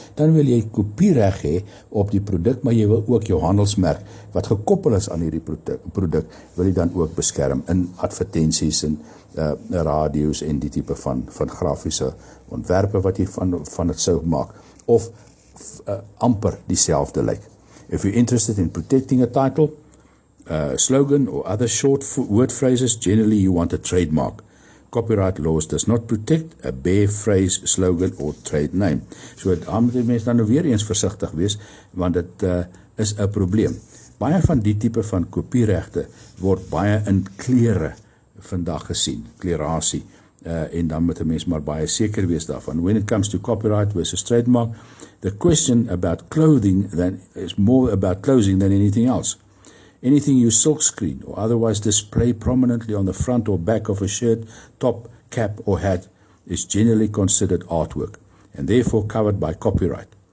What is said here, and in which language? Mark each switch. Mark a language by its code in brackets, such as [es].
[af] Dan wil jy kopiereg hê op die produk, maar jy wil ook jou handelsmerk wat gekoppel is aan hierdie produk, wil jy dan ook beskerm in advertensies en radio's en die tipe van grafiese ontwerpe wat jy van dit sou maak, of amper dieselfde lyk. [en] If you're interested in protecting a title, slogan or other short word phrases, generally you want a trademark. Copyright laws does not protect a bare phrase, slogan or trade name. [af] So daar moet die mense dan nou weer eens versigtig wees, want dit is 'n probleem. Baie van die tipe van kopieregte word baie in klere vandag gesien, klerasie, en dan moet 'n mens maar baie seker wees daarvan. [en] When it comes to copyright versus trademark, the question about clothing is more about clothing than anything else. Anything you silkscreen or otherwise display prominently on the front or back of a shirt, top, cap or hat is generally considered artwork and therefore covered by copyright.